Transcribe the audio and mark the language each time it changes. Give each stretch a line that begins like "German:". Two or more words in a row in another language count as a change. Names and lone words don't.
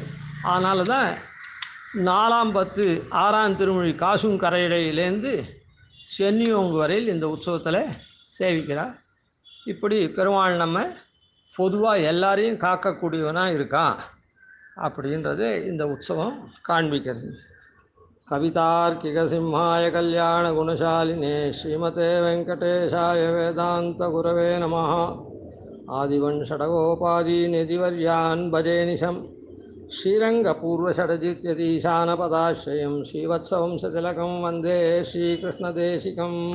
Tamil: அதனால தான் 4ஆம் பத்து 6ஆம் திருமொழி காசும் கரையிடையிலேருந்து சென்னியோங்கு வரையில் இந்த உற்சவத்தில் சேவிக்கிறார். இப்படி பெருமாள் நம்ம பொதுவாக எல்லாரையும் காக்கக்கூடியவனாக இருக்கான் அப்படின்றது இந்த உற்சவம் காண்பிக்கிறது.
Sanskrit: कवितार्किक सिंहाय कल्याण गुणशालिने श्रीमते वेङ्कटेशाय वेदान्त गुरवे नमः. आदिवन् षडगोपादि निधिवर्यान् भजेनिशम् श्रीरङ्गपूर्वषडजित्यतीशानपदाश्रयम् श्रीवत्सवंशतिलकम् वन्दे श्रीकृष्णदेशिकम्.